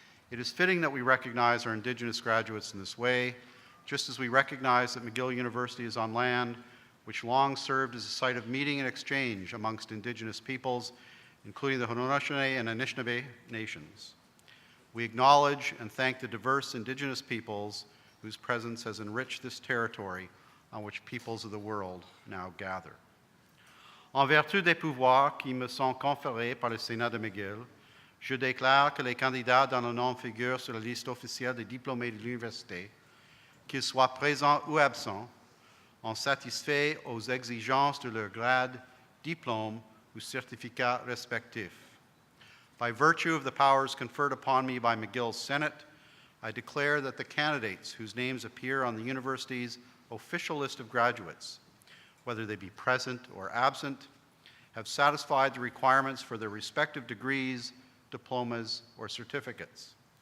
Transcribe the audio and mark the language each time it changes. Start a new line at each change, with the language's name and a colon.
English: It is fitting that we recognize our Indigenous graduates in this way, just as we recognize that McGill University is on land which long served as a site of meeting and exchange amongst Indigenous peoples, including the Haudenosaunee and Anishinaabe nations. We acknowledge and thank the diverse Indigenous peoples whose presence has enriched this territory on which peoples of the world now gather.
French: En vertu des pouvoirs qui me sont conférés par le Sénat de McGill, je déclare que les candidats dont le nom figure sur la liste officielle des diplômés de l'université, qu'ils soient présents ou absents, ont satisfait aux exigences de leur grade, diplôme ou certificat respectif.
English: By virtue of the powers conferred upon me by McGill's Senate, I declare that the candidates whose names appear on the university's official list of graduates, whether they be present or absent, have satisfied the requirements for their respective degrees, diplomas, or certificates.